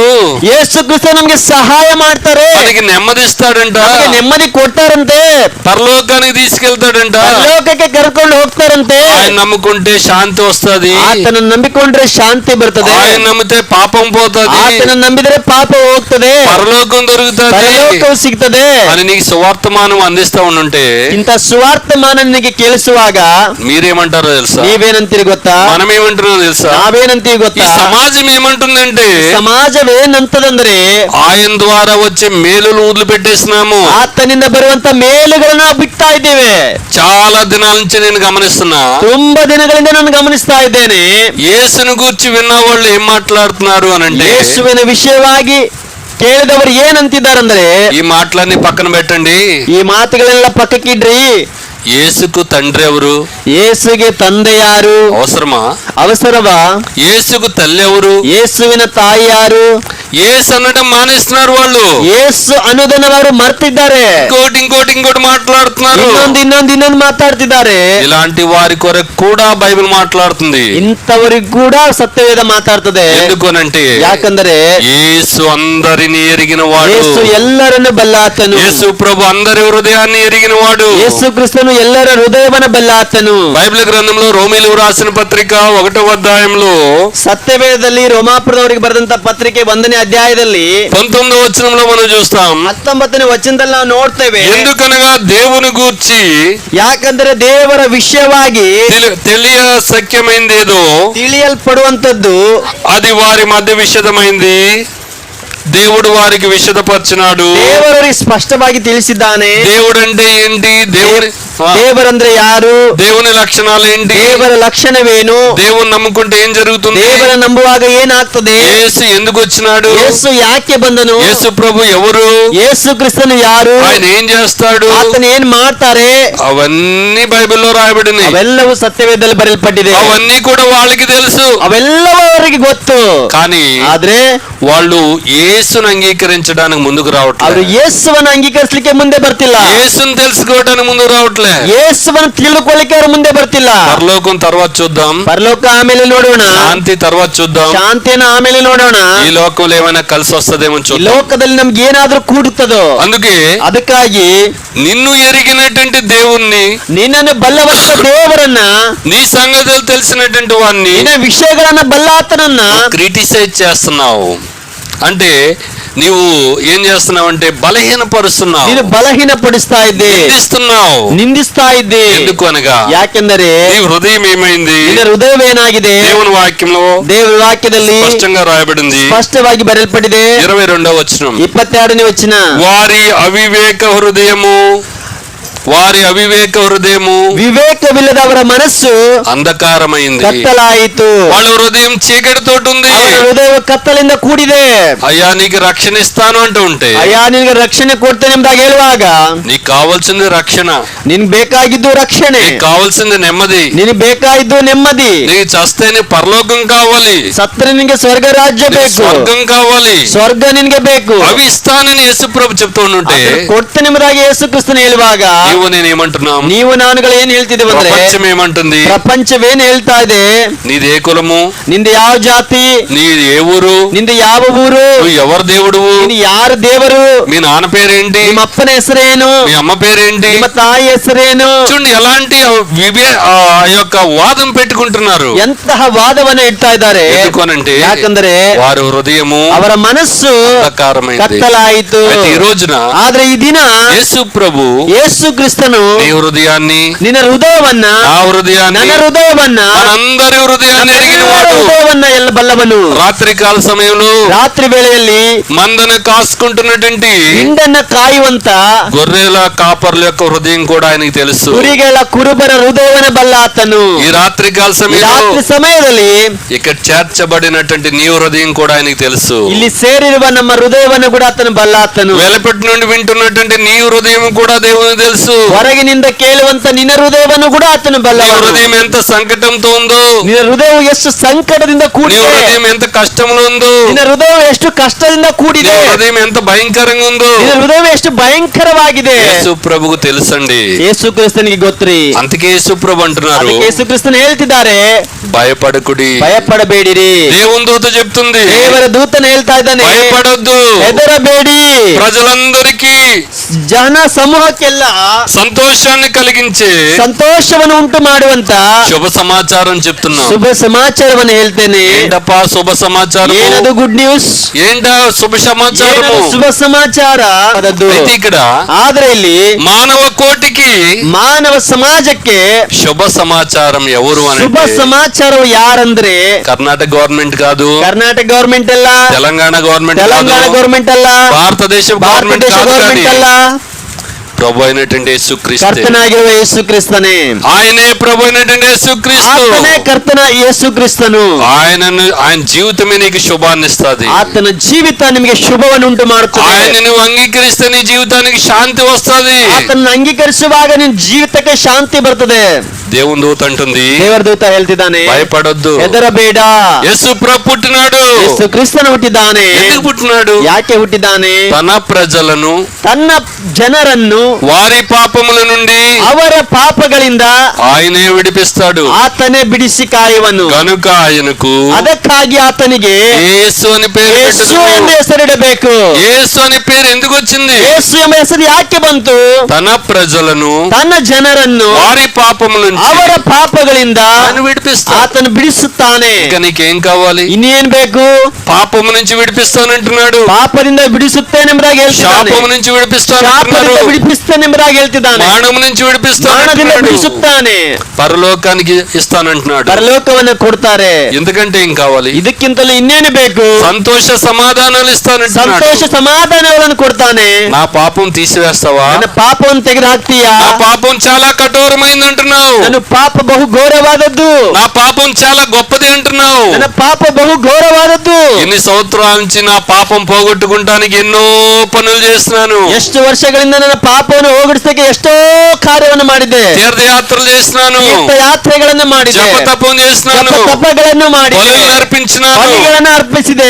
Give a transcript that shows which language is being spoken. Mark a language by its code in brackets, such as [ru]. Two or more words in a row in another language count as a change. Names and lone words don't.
[kn] ಯೇಸು ಕ್ರಿಸ್ತ ನಮಗೆ ಸಹಾಯ ಮಾಡ್ತಾರೆ. [te] మనకి నెమ్మదిస్తాడంట. నెమ్మది కొట్టారంతే. పరలోకానికి తీసుకెళ్తాడంట. [kn] పరలోకಕ್ಕೆ ಕರ್ಕೊಂಡು ಹೋಗ್ತಾರಂತೆ. [te] ఆయన నమ్ముకుంటే శాంతి వస్తది. [kn] ಆತನ ನಂಬಿಕೊಂಡ್ರೆ ಶಾಂತಿ ಬರ್ತದೆ. [te] ఆయన నమ్మితే పాపం పోతది. [kn] ಆತನ ನಂಬಿದರೆ ಪಾಪ ಹೋಗ್ತದೆ. [te] పరలోకం దొరుకుతది. [kn] పరలోకం ಸಿಗ್ತದೆ. [te] అని నీకు సువార్తమానం అందిస్తా ఉంటే, ఇంత సువార్తమానం నీకు ಕೇಳಿಸುವಾಗ మీరేమంటారో తెలుసా? [kn] ನೀವೇನಂತೀರಿ ಗೊತ್ತಾ? [te] మనం ఏమంటున్నారో తెలుసా? [kn] ನಾವೇನಂತೀವಿ ಗೊತ್ತಾ? [te] సమాజం ఏమంటుందంటే, [kn] సమాజవేనంతదంದ್ರೆ [te] ఆయన ద్వారా వచ్చే మేలులు వదిలిపెట్టేసినాము. [kn] ಆತನಿಂದ ಬರುವಂತ ಮೇಲುಗಳನ್ನು ನಾವು ಬಿಡ್ತಾ ಇದ್ದೇವೆ. [te] చాలా దినాల నుంచి నేను గమనిస్తున్నా. [kn] ತುಂಬಾ ದಿನಗಳಿಂದ ನಾನು ಗಮನಿಸ್ತಾ ಇದ್ದೇನೆ. [te] యేసును గూర్చి విన్న వాళ్ళు ఏం మాట్లాడుతున్నారు అని అంటే, [kn] ಯೇಸುವಿನ ವಿಷಯವಾಗಿ ಕೇಳಿದವರು ಏನಂತಿದ್ದಾರಂದ್ರೆ, [te] ಈ ಮಾటలన్నీ పక్కన పెట్టండి. [kn] ಈ ಮಾತುಗಳೆಲ್ಲ ಪಕ್ಕಕ್ಕಿಡ್ರಿ. [te] యేసుకు తండ్రి ఎవరు? [kn] ಯೇಸುಗೆ ತಂದೆ ಯಾರು? [te] అవసరమా? [kn] ಅವಸರವಾ? [te] యేసుకు తల్లి ఎవరు? [kn] ಯೇಸುವಿನ ತಾಯಿ ಯಾರು? [te] యేసు అనడం మానేస్తున్నారు వాళ్ళు. [kn] ಯೇಸು ಅನ್ನೋದನ್ನ ಅವರು ಮರ್ತಿದ್ದಾರೆ. [te] ఇంకోటి మాట్లాడుతున్నారు. [kn] ಇನ್ನೊಂದು ಮಾತಾಡ್ತಿದ್ದಾರೆ. [te] ఇలాంటి వారి కొరకు కూడా బైబిల్ మాట్లాడుతుంది. [kn] ಇಂಥವರಿಗೂ ಕೂಡ ಸತ್ಯವೇದ ಮಾತಾಡ್ತದೆ. [te] ఎందుకనంటే [kn] ಯಾಕಂದರೆ [te] యేసు అందరిని ఎరిగిన వాడు. [kn] ಯೇಸು ಎಲ್ಲರನ್ನು ಬಲ್ಲಾತನು. [te] యేసు ప్రభు అందరి హృదయాన్ని ఎరిగిన వాడు. [kn] ಯೇಸು ಕ್ರಿಸ್ತನು ಎಲ್ಲರ ಹೃದಯವನ್ನು ಬಲ್ಲಾತನು. [te] బైబిల్ గ్రంథంలో రోమీయులకు రాసిన పత్రిక 1వ అధ్యాయంలో [kn] ಸತ್ಯವೇದದಲ್ಲಿ ರೋಮಾಪುರದವರಿಗೆ ಬರೆದಂತ ಪತ್ರಿಕೆ 1ನೇ ಅಧ್ಯಾಯದಲ್ಲಿ [te] 19వ వచనంలో మనం చూస్తాం. [kn] 19ನೇ ವಚನದಲ್ಲಿ ನಾವು ನೋಡ್ತೇವೆ. [te] ఎందుకనగా దేవుని గూర్చి [kn] ಯಾಕಂದ್ರೆ ದೇವರ ವಿಷಯವಾಗಿ [te] తెలియ సఖ్యమైందేదో [kn] ತಿಳಿಯಲ್ಪಡುವಂತದ್ದು [te] అది వారి మధ్య విషదమైంది. దేవుడు వారికి విషదపరిచినాడు. [kn] ದೇವರಿಗೆ ಸ್ಪಷ್ಟವಾಗಿ ತಿಳಿಸಿದ್ದಾನೆ. [te] దేవుడు అంటే ఏంటి? [kn] ದೇವರಂದ್ರೆ ಯಾರು? [te] దేవుని లక్షణాలు ఏంటి? [kn] ದೇವರ ಲಕ್ಷಣವೇನು? [te] దేవుని నమ్ముకుంటే ఏం జరుగుతుంది? [kn] ದೇವರ ನಂಬುವಾಗ ಏನಾಗ್ತದೆ? [te] యేసు ఎందుకు వచ్చినాడు? [kn] ಯೇಸು ಯಾಕೆ ಬಂದನು? [te] యేసు ప్రభు ఎవరు? [kn] ಯೇಸು ಕ್ರಿಸ್ತನು ಯಾರು? [te] ఆయన ఏం చేస్తాడు? [kn] ಆತನ ಏನ್ ಮಾಡ್ತಾರೆ? [te] అవన్నీ బైబిల్లో రాయబడినాయి. [kn] ಅವೆಲ್ಲವೂ ಸತ್ಯವೇದದಲ್ಲಿ ಬರೆಯಲ್ಪಟ್ಟಿದೆ. [te] అవన్నీ కూడా వాళ్ళకి తెలుసు. [kn] ಅವೆಲ್ಲವೂ ಅವರಿಗೆ ಗೊತ್ತು. [te] కానీ [kn] ಆದ್ರೆ [te] వాళ్ళు యేసును అంగీకరించడానికి ముందుకు [kn] ಅವರು [te] రావట్లేదు. [kn] ಯೇಸುವನ್ನು ಅಂಗೀಕರಿಸಲಿಕ್ಕೆ ಮುಂದೆ ಬರ್ತಿಲ್ಲ. [te] యేసును తెలుసుకోవడానికి ముందుకు రావట్లే. [kn] ಯೇಸುವನ್ನು ತಿಳಿದುಕೊಳ್ಳಿಕ್ಕೆ ಅವರು ಮುಂದೆ ಬರ್ತಿಲ್ಲ. [te] పరలోకం తర్వాత చూద్దాం. [kn] ಪರಲೋಕ ಆಮೇಲೆ ನೋಡೋಣ. [te] శాంతి తర్వాత చూద్దాం. [kn] ಶಾಂತಿಯನ್ನು ಆಮೇಲೆ ನೋಡೋಣ. [te] ఈ లోకంలో ఏమైనా కలిసి వస్తదేమో [kn] ಈ [te] చూద్దాం. [kn] ಲೋಕದಲ್ಲಿ ನಮ್ಗೆ ಏನಾದ್ರೂ ಕೂಡುತ್ತದೋ. [te] అందుకే [kn] ಅದಕ್ಕಾಗಿ [te] నిన్ను ఎరిగినటువంటి దేవుణ్ణి, [kn] ನಿನ್ನನ್ನು ಬಲ್ಲವಂತ ದೇವರನ್ನ, [te] నీ సంగతులు తెలిసినటువంటి వాడిని [kn] ನಿನ್ನ ವಿಷಯಗಳನ್ನ ಬಲ್ಲಾತನನ್ನ [te] క్రిటిసైజ్ చేస్తున్నావు. అంటే నీవు ఏం చేస్తున్నావు అంటే బలహీనపరుస్తున్నావు, [kn] ನೀನು ಬಲಹೀನಪಡಿಸ್ತಾ ಇದ್ದೆ, ನಿಂದಿಸ್ತಾ ಇದ್ದೆ. [te] ఎందుకు అనగా [kn] ಯಾಕೆಂದರೆ [te] నీ హృదయం ఏమైంది? [kn] ನಿನ್ನ ಹೃದಯವೇನಾಗಿದೆ? [te] దేవుని వాక్యంలో [kn] ದೇವರ ವಾಕ್ಯದಲ್ಲಿ [te] స్పష్టంగా రాయబడింది. [kn] ಸ್ಪಷ್ಟವಾಗಿ ಬರೆಯಲ್ಪಟ್ಟಿದೆ. [te] 22వ వచనం, [kn] 22ನೇ ವಚನ. [te] వారి అవివేక హృదయము [kn] ವಿವೇಕವಿಲ್ಲದವರ ಮನಸ್ಸು [te] అంధకారమైంది. [kn] ಕತ್ತಲಾಯಿತು. [te] వాళ్ళ హృదయం చీకటితోటి ఉంది. [kn] ಅವರ ಹೃದಯ ಕತ್ತಲಿಂದ ಕೂಡಿದೆ. [te] అయ్యా నీకు రక్షణ ఇస్తాను అంటూ ఉంటే, [kn] ಅಯ್ಯ ನಿನಗೆ ರಕ್ಷಣೆ ಕೊಡ್ತೇನೆ ಎಂಬುದಾಗಿ ಹೇಳುವಾಗ [te] నీకు కావాల్సింది రక్షణ, [kn] ನಿನ್ಗೆ ಬೇಕಾಗಿದ್ದು ರಕ್ಷಣೆ, [te] నీకు కావాల్సింది నెమ్మది, [kn] ನಿನಗೆ ಬೇಕಾಗಿದ್ದು ನೆಮ್ಮದಿ. [te] నీకు చస్తేనే పరలోకం కావాలి, [kn] ಸತ್ತರೆ ನಿನಗೆ ಸ್ವರ್ಗ ರಾಜ್ಯ [te] నీకు [kn] ಬೇಕು, [te] స్వర్గం కావాలి, [kn] ಸ್ವರ್ಗ ನಿನಗೆ ಬೇಕು. [te] అవి ఇస్తానని యేసుప్రభు చెప్తూ ఉంటే [kn] ಕೊಡ್ತೇನೆ ಎಂಬುದಾಗಿ ಯೇಸು ಕ್ರಿಸ್ತನು ಹೇಳುವಾಗ [te] నీవు నేను ఏమంటున్నాం? [kn] ನೀವು ನಾನುಗಳು ಏನ್ ಹೇಳ್ತಿದ್ದೇವೆ ಅಂದ್ರೆ, [te] ప్రపంచం ఏమంటుంది? [kn] ಪ್ರಪಂಚವೇನ್ ಹೇಳ್ತಾ ಇದೆ? [te] నీది ఏ కులము? [kn] ನಿಂದು ಯಾವ ಜಾತಿ? [te] నీది ఏ ఊరు? [kn] ನಿಂದು ಯಾವ ಊರು? [te] నువ్వు ఎవరు దేవుడు? [kn] ನೀನು ಯಾರು ದೇವರು? [te] మీ నాన్న పేరేంటి? [kn] ನಿಮ್ಮ ಅಪ್ಪನ ಹೆಸರೇನು? [te] మీ అమ్మ పేరేంటి? [kn] ನಿಮ್ಮ ತಾಯಿ ಹೆಸರೇನು? [te] చూడండి ఎలాంటి ఆ యొక్క వాదం పెట్టుకుంటున్నారు. [kn] ಎಂತಹ ವಾದವನ್ನ ಇಡ್ತಾ ಇದ್ದಾರೆ. [te] ఎందుకనంటే [kn] ಯಾಕಂದ್ರೆ [te] వారి హృదయము [kn] ಅವರ ಮನಸ್ಸು [te] అంధకారమైంది. [kn] ಕತ್ತಲಾಯಿತು. [te] అయితే ఈ రోజున [kn] ಆದ್ರೆ ಈ ದಿನ [te] యేసు ప్రభు [kn] ಯೇಸು ಕ್ರಿಸ್ತನು [te] నీ హృదయాన్ని, [kn] ನಿನ್ನ ಹೃದಯವನ್ನ, [te] నా హృదయాన్ని, [kn] ನನ್ನ ಹೃದಯವನ್ನ, [te] మనందరి హృదయాన్ని ఎరిగిన [kn] ನಮ್ಮೆಲ್ಲರ [te] వాడు. [kn] ಹೃದಯವನ್ನ ಎಲ್ಲ ಬಲ್ಲವನು. [te] రాత్రి కాల సమయంలో [kn] ರಾತ್ರಿ ವೇಳೆಯಲ್ಲಿ [te] మందను కాసుకుంటున్నటువంటి [kn] ಹಿಂಡನ್ನ ಕಾಯುವಂತ [te] గొర్రెల కాపర్ల యొక్క హృదయం కూడా ఆయనకి తెలుసు. [kn] ಕುರಿಗಳ ಕುರುಬರ ಹೃದಯವನ್ನ ಬಲ್ಲಾತನು. [te] ఈ రాత్రి కాల [kn] ರಾತ್ರಿ [te] సమయంలో [kn] ಸಮಯದಲ್ಲಿ [te] ఇక్కడ చేర్చబడినటువంటి నీ హృదయం కూడా ఆయనకి తెలుసు. [kn] ಇಲ್ಲಿ ಸೇರಿರುವ ನಮ್ಮ ಹೃದಯವನ್ನು ಕೂಡ ಆತನು ಬಲ್ಲಾತನು. [te] వెలపటి నుండి వింటున్నటువంటి నీ హృదయం కూడా దేవునికి తెలుసు. [kn] ಹೊರಗಿನಿಂದ ಕೇಳುವಂತ ನಿನ್ನ ಹೃದಯವನ್ನು ಕೂಡ ಆತನು [te] నీ [kn] ಬಲ್ಲವನು. [te] హృదయం ఎంత సంకటంతో ఉందో, [kn] ನಿನ್ನ ಹೃದಯವು ಎಷ್ಟು ಸಂಕಟದಿಂದ [te] నీ [kn] ಕೂಡಿದೆ, [te] హృదయం ఎంత కష్టంలో ఉందో, [kn] ನಿನ್ನ ಹೃದಯವು ಎಷ್ಟು ಕಷ್ಟದಿಂದ [te] నీ [kn] ಕೂಡಿದೆ, [te] హృదయం ఎంత భయంకరంగా ఉందో [kn] ನಿನ್ನ ಹೃದಯವು ಎಷ್ಟು ಭಯಂಕರವಾಗಿದೆ. [te] యేసు ప్రభుకు తెలుసండి. [kn] ಯೇಸು ಕ್ರಿಸ್ತನಿಗೆ ಗೊತ್ತ್ರಿ. [te] అందుకే యేసు ప్రభు అంటున్నారు, [kn] ಅದಕ್ಕೆ ಯೇಸು ಕ್ರಿಸ್ತನು ಹೇಳ್ತಿದ್ದಾರೆ, [te] భయపడకుడి. [kn] ಭಯಪಡಬೇಡಿರಿ. [te] దేవుని దూత చెప్తుంది, [kn] ದೇವರ ದೂತನ ಹೇಳ್ತಾ ಇದ್ದಾನೆ, [te] భయపడొద్దు. [kn] ಹೆದರಬೇಡಿ. [te] ప్రజలందరికీ [kn] ಜನ ಸಮೂಹಕ್ಕೆಲ್ಲ [te] సంతోషాన్ని కలిగించే [kn] ಸಂತೋಷವನ್ನು ಉಂಟು ಮಾಡುವಂತ [te] శుభ సమాచారం చెప్తున్నాం. [kn] ಶುಭ ಸಮಾಚಾರವನ್ನು ಹೇಳ್ತೇನೆ. [te] ఏంటప్పా శుభ సమాచారం? [kn] ಏನದು [en] good news? [te] ఏంటా శుభ సమాచారము? [kn] ಏನದು ಶುಭ ಸಮಾಚಾರ? ಅದದ್ದು. [te] అయితే ఇక్కడ [kn] ಆದ್ರೆ ಇಲ್ಲಿ [te] మానవ కోటికి [kn] ಮಾನವ ಸಮಾಜಕ್ಕೆ [te] శుభ సమాచారం ఎవరు [kn] ಶುಭ [te] అంటే [kn] ಸಮಾಚಾರವು ಯಾರಂದ್ರೆ [te] కర్ణాటక గవర్నమెంట్ కాదు, [kn] ಕರ್ನಾಟಕ ಗವರ್ಮೆಂಟ್ ಅಲ್ಲ, [te] తెలంగాణ గవర్నమెంట్ [kn] ತೆಲಂಗಾಣ [te] కాదు, [kn] ಗವರ್ಮೆಂಟ್ ಅಲ್ಲ, [te] భారతదేశ [kn] ಭಾರತ [te] గవర్నమెంట్ [kn] ದೇಶ [te] కాదు, [kn] ಗವರ್ಮೆಂಟ್ [te] కానీ [kn] ಅಲ್ಲ, [te] ప్రభు అయినటువంటి యేసుక్రీస్తు. [kn] ಕರ್ತನಾಗಿರುವ ಯೇಸು ಕ್ರಿಸ್ತನೇ. [te] ఆయనే ప్రభు అయినటువంటి యేసుక్రీస్తు. [kn] ಆತನೇ ಕರ್ತನ ಯೇಸು ಕ್ರಿಸ್ತನು. [te] ఆయన జీవితమే నీకు శుభాన్ని ఇస్తుంది. [kn] ಆತನ ಜೀವಿತ ನಿಮಗೆ ಶುಭವನ್ನು ಉಂಟು ಮಾಡುತ್ತದೆ. [te] ఆయన నువ్వు అంగీకరిస్తే నీ జీవితానికి శాంతి వస్తుంది. [kn] ಆತನನ್ನು ಅಂಗೀಕರಿಸುವಾಗ ನಿನ್ನ ಜೀವಿತಕ್ಕೆ ಶಾಂತಿ ಬರ್ತದೆ. [te] దేవుని దూత అంటుంది, [kn] ದೇವರ ದೂತ ಹೇಳ್ತಿದ್ದಾನೆ, [te] భయపడొద్దు, [kn] ಹೆದರಬೇಡ. [te] యేసు ప్రభు పుట్టినాడు. [kn] ಯೇಸು ಕ್ರಿಸ್ತನು ಹುಟ್ಟಿದ್ದಾನೆ. [te] ఎందుకు పుట్టినాడు? [kn] ಯಾಕೆ ಹುಟ್ಟಿದ್ದಾನೆ? [te] తన ప్రజలను, [kn] ತನ್ನ ಜನರನ್ನು [te] వారి పాపముల నుండి, [kn] ಅವರ ಪಾಪಗಳಿಂದ [te] ఆయనే విడిపిస్తాడు. [kn] ಆತನೇ ಬಿಡಿಸಿ ಕಾಯುವನು. [te] కనుక ఆయనకు [kn] ಅದಕ್ಕಾಗಿ ಆತನಿಗೆ [te] యేసు అని పేరు [kn] ಯೇಸು [te] పెట్టెను. [kn] ಎಂಬ ಹೆಸರಿಡಬೇಕು. [te] యేసు అని పేరు ఎందుకు వచ్చింది? [kn] ಯೇಸು ಎಂಬ ಹೆಸರು ಯಾಕೆ ಬಂತು? [te] తన ప్రజలను, [kn] ತನ್ನ ಜನರನ್ನು [te] వారి పాపముల నుంచి [kn] ಅವರ ಪಾಪಗಳಿಂದ [te] ఆయన విడిపిస్తాడు. [kn] ಆತನು ಬಿಡಿಸುತ್ತಾನೆ. [te] ఇక నీకేం కావాలి? [kn] ಇನ್ನೇನ್ ಬೇಕು? [te] పాపము నుంచి విడిపిస్తానంటున్నాడు. [kn] ಪಾಪದಿಂದ ಬಿಡಿಸುತ್ತೇನೆಂಬುದಾಗಿ ಹೇಳ್ತಿದ್ದಾನೆ. [te] శాపము నుంచి విడిపిస్తానంటున్నాడు. [kn] ಶಾಪದಿಂದ ಬಿಡಿಪಿಸ್ತೇನೆಂಬುದಾಗಿ ಹೇಳ್ತಿದ್ದಾನೆ. [te] మానము నుంచి [kn] ಮರಣದಿಂದ [te] విడిపిస్తానంటున్నాడు. [kn] ಬಿಡಿಸುತ್ತಾನೆ. [te] పరలోకానికి ఇస్తానంటున్నాడు. [kn] ಪರಲೋಕವನ್ನು ಕೊಡ್ತಾರೆ. [te] ఎందుకంటే ఏం కావాలి? [kn] ಇದಕ್ಕಿಂತಲೂ ಇನ್ನೇನು ಬೇಕು? [te] సంతోష సమాధానాలు ఇస్తానంటున్నాడు. [kn] ಸಂತೋಷ ಸಮಾಧಾನಗಳನ್ನು ಕೊಡ್ತಾನೆ. [te] నా పాపం తీసివేస్తావా? [kn] ನನ್ನ ಪಾಪವನ್ನು ತೆಗೆದು ಹಾಕ್ತೀಯಾ? [te] నా పాపం చాలా కఠోరమైంది అంటున్నావు. [kn] ನನ್ನ ಪಾಪ ಬಹು ಘೋರವಾದದ್ದು. [te] నా పాపం చాలా గొప్పది అంటున్నావు. [kn] ನನ್ನ ಪಾಪ ಬಹು ಘೋರವಾದದ್ದು. [te] ఎన్ని సంవత్సరాల నుంచి నా పాపం పోగొట్టుకుంటానికి ఎన్నో పనులు చేస్తున్నాను. [kn] ಎಷ್ಟು ವರ್ಷಗಳಿಂದ ನನ್ನ ಪಾಪವನ್ನು ಹೋಗಡಿಸಕ್ಕೆ ಎಷ್ಟೋ ಕಾರ್ಯವನ್ನು ಮಾಡಿದ್ದೆ. [te] తీర్థయాత్రలు చేస్తున్నాను, [kn] ಯಾತ್ರೆಗಳನ್ನು ಮಾಡಿದೆ, [te] జపతపం చేస్తున్నాను, [kn] ತಪಗಳನ್ನು ಮಾಡಿದೆ, [te] బలులను అర్పించినాను. [kn] ಬಲಿಗಳನ್ನು ಅರ್ಪಿಸಿದೆ.